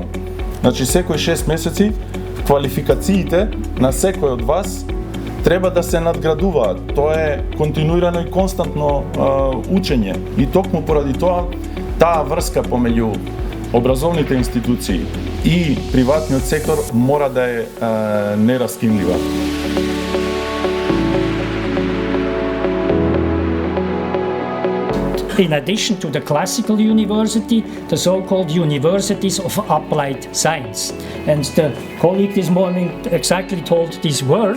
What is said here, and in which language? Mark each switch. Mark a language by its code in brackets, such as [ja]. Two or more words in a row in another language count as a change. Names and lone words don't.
[mk] Значи, секој 6 месеци квалификациите на секој од вас треба да се надградуваат. Тоа е континуирано и константно учење. И токму поради тоа, таа врска помеѓу образовните институции и приватниот сектор мора да е нераскинлива. [en] In addition to the classical university, the so-called universities of applied science. And the colleague this morning exactly told this word.